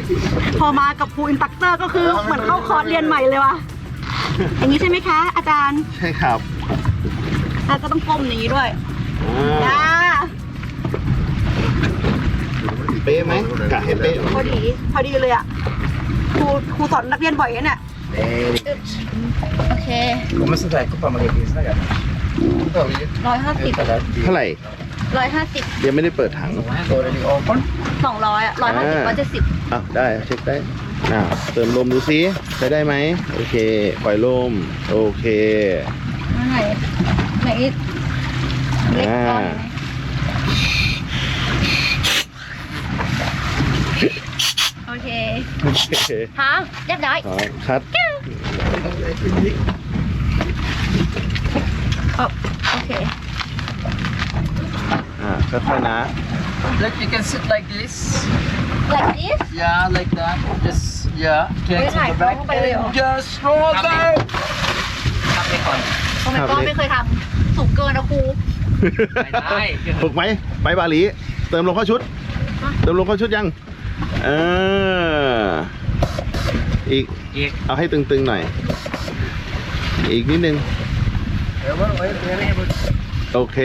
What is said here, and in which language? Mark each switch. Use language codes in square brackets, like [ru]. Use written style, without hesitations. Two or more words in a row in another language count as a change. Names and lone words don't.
[th] พอมากับครูอินสตัคเตอร์ก็คือเหมือนเข้าคอร์สเรียนใหม่เลยว่ะอย่างนี้ใช่ไหมคะ อาจารย์ ใช่ครับ แล้วก็ต้องก้มอย่างนี้ด้วยจ้า เป๊ะไหมกะเห็นเป๊ะไหม พอดีเลยอ่ะครูสอนนักเรียนบ่อยนะเนี่ย โอเค [it] Come stai? Qua magari sta gara. 150 [th] เท่าไหร่ 150 ยังไม่ได้เปิดถัง [en] Already open. [th] 200 อ่ะ150 170 อ้าวได้เช็คได้เติมลมดูซิใช้ได้ไหมโอเคปล่อยลมโอเค ไหนเล็กก่อนโอเค โอเค ทางเรียบร้อย คัด โอเค ค่อยๆนะ [en] Like you can sit like this. like this Yeah, like that. Just yeah. Get to the back and just roll down. [th] ทำไปก่อน โอ้ [en] my god [th] ไม่เคยทำสูงเกินนะครู ไม่ได้ ถูกไหมไปบาหลีเติมลมเข้าชุด เติมลมเข้าชุดยังอีก อีก เอาให้ตึงๆหน่อย อีกนิดนึง โอเค